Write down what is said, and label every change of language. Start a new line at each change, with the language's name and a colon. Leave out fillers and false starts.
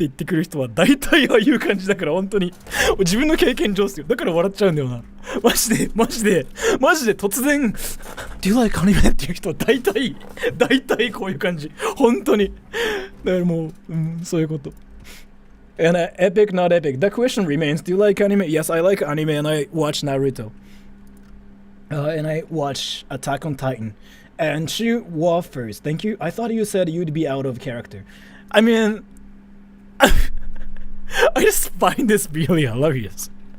Japanese: って言ってくる人は大体ああいう感じだから、本当に、自分の経験上っすよ。だから笑っちゃうんだよな。マジで突然、
English: Do you like anime?
Japanese: っていう人は大体こういう感じ。本当に。だからもう、そういうこと。
English: And epic, not epic. The question remains, do you like anime? Yes, I like anime and I watch Naruto. And I watch Attack on Titan. And Shu Wa first. Thank you. I thought you said you'd be out of character. I mean, I just find this really hilarious.